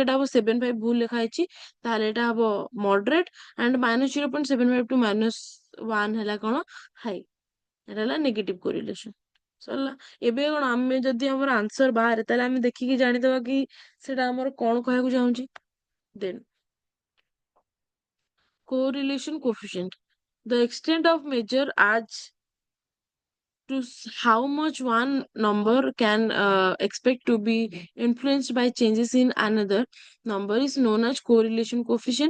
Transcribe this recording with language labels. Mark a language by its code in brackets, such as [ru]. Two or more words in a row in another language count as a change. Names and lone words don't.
[or] ଏଟା ହବ 75, ଭୁଲ ଲେଖା ହେଇଛି, ତାହେଲେ ଏଟା ହବ ମଡରେଟ, ଆଣ୍ଡ -0.75 ଟୁ -1 ହେଲା କଣ, ହାଇ। ଏଟା ହେଲା [en] negative correlation. [or] ସରିଲା। ଏବେ କଣ, ଆମେ ଯଦି ଆମର ଆନ୍ସର ବାହାରେ, ତାହେଲେ ଆମେ ଦେଖିକି ଜାଣିଦବା କି ସେଟା ଆମର କଣ କହିବାକୁ ଚାହୁଁଛି। [en] ଦେନ୍ correlation coefficient, the extent of measure as to how much one number can expect to be influenced by changes in another number is known as correlation coefficient.